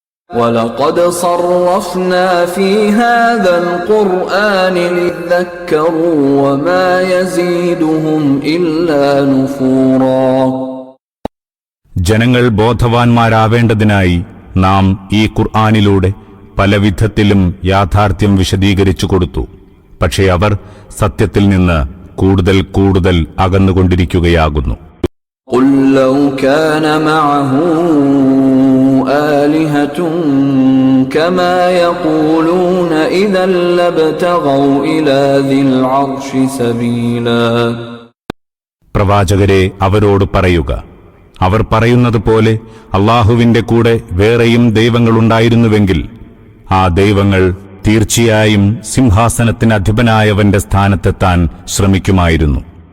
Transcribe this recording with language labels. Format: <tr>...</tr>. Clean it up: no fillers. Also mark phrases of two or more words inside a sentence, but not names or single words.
<ar>وَلَقَدْ صَرَّفْنَا فِي هَذَا الْقُرْآنِ لِيَذَّكَّرُوا وَمَا يَزِيدُهُمْ إِلَّا نُفُورًا.</ar> <ml>ജനങ്ങൾ ബോധവാന്മാരാവേണ്ടതിനായി നാം ഈ ഖുർആനിലൂടെ പലവിധത്തിലും യാഥാർത്ഥ്യം വിശദീകരിച്ചു കൊടുത്തു. പക്ഷേ അവർ സത്യത്തിൽ നിന്ന് കൂടുതൽ കൂടുതൽ അകന്നുകൊണ്ടിരിക്കുകയാകുന്നു.</ml> <ar>قُلْ لَوْ كَانَ مَعَهُ آلِهَةٌ كَمَا يَقُولُونَ إِذًا لَابْتَغَوْا إِلَى ذِي الْعَرْشِ سَبِيلًا.</ar> <ml>പ്രവാചകരെ അവരോട് പറയുക, അവർ പറയുന്നത് പോലെ അല്ലാഹുവിന്റെ കൂടെ വേറെയും ദൈവങ്ങളുണ്ടായിരുന്നുവെങ്കിൽ ആ ദൈവങ്ങൾ തീർച്ചയായും സിംഹാസനത്തിന് അധിപനായവന്റെ സ്ഥാനത്തെത്താൻ ശ്രമിക്കുമായിരുന്നു.</ml>